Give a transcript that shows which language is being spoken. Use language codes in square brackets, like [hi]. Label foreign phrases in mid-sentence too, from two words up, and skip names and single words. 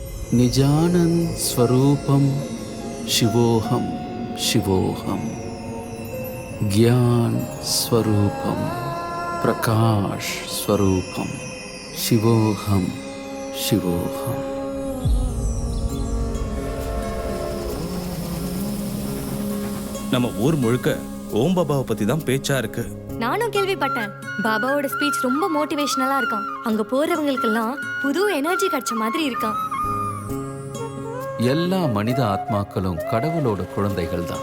[sa] निजानन्द स्वरूपम् शिवोहम् शिवोहम्. ज्ञान स्वरूपम प्रकाश स्वरूपम शिवोहम शिवोहम. [ta] நம்ம ஊர் முழுக்க ஓம் பாபாவை பத்தி தான் பேச்சா இருக்கு. நானும் கேள்விப்பட்டேன். பாபாவோட ஸ்பீச் ரொம்ப மோட்டிவேஷனலா இருக்கான். அங்க போறவங்களுக்கெல்லாம் புது எனர்ஜி கிடைச்ச மாதிரி இருக்கான். எல்லா மனித ஆத்மாக்களும் கடவுளோட குழந்தைகள் தான்.